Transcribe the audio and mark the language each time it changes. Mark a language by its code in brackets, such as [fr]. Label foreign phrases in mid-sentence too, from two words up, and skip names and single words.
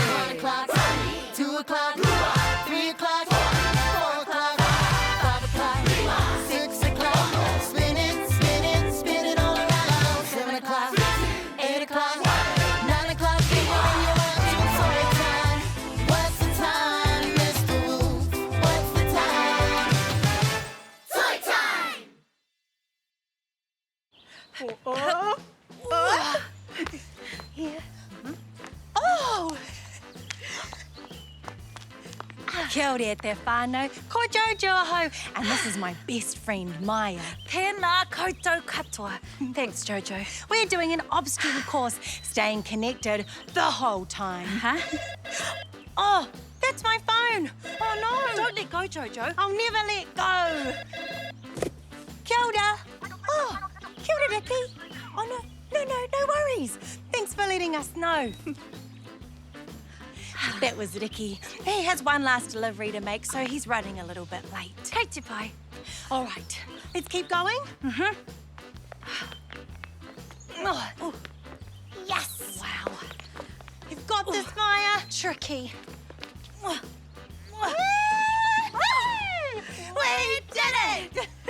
[en] 1 o'clock, 2 o'clock, 3 o'clock, 4 o'clock, 5 o'clock, 6 o'clock. Spin it all around. 7 o'clock, 8 o'clock, 9 o'clock. When you're up to toy time. What's the time, Mr. Wolf? What's the time? Toy time! Oh! [mi] Kia ora te whānau, ko Jojo aho, [en] and this is my best friend, Maya. [mi] Tēnā koutou katoa. [en] Thanks, Jojo. We're doing an obstacle course, staying connected the whole time. Huh? Oh, that's my phone. Oh, no. Don't let go, Jojo. I'll never let go. [mi] Kia ora. Oh, kia ora, Ricky. [en] Oh, no worries. Thanks for letting us know. That was Ricky. He has one last delivery to make, so he's running a little bit late. [mi] Kate te pai. [en] All right, let's keep going. Oh, yes. Wow. You've got this, Maya. Tricky. We did it!